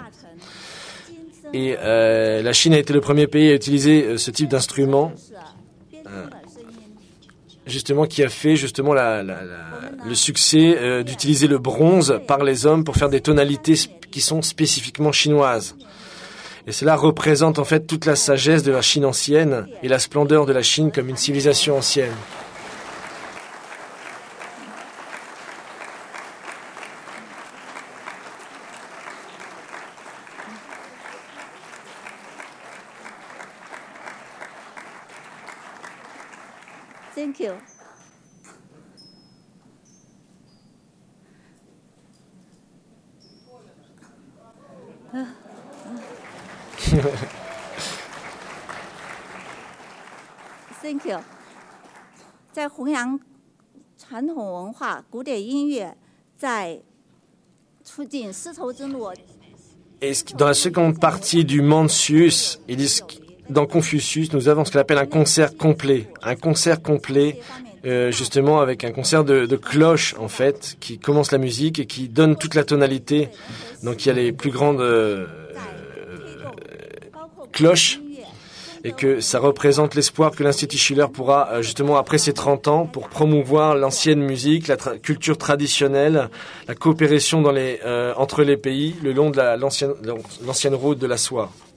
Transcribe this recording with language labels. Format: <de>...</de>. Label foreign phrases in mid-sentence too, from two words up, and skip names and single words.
<fr>Et la Chine a été le premier pays à utiliser ce type d'instrument, justement qui a fait justement le succès d'utiliser le bronze par les hommes pour faire des tonalités qui sont spécifiquement chinoises. Et cela représente en fait toute la sagesse de la Chine ancienne et la splendeur de la Chine comme une civilisation ancienne.</fr> <en>Thank you. Thank you.</en> <zh>在弘扬传统文化、古典音乐，在促进丝绸之路。</zh> <fr>Et dans la seconde partie du Mencius, ils disent dans Confucius, nous avons ce qu'on appelle un concert complet. Un concert complet, justement, avec un concert de cloches, en fait, qui commence la musique et qui donne toute la tonalité. Donc, il y a les plus grandes cloches et que ça représente l'espoir que l'Institut Schiller pourra, justement, après ses 30 ans, pour promouvoir l'ancienne musique, la culture traditionnelle, la coopération entre les pays, le long de l'ancienne route de la soie.</fr>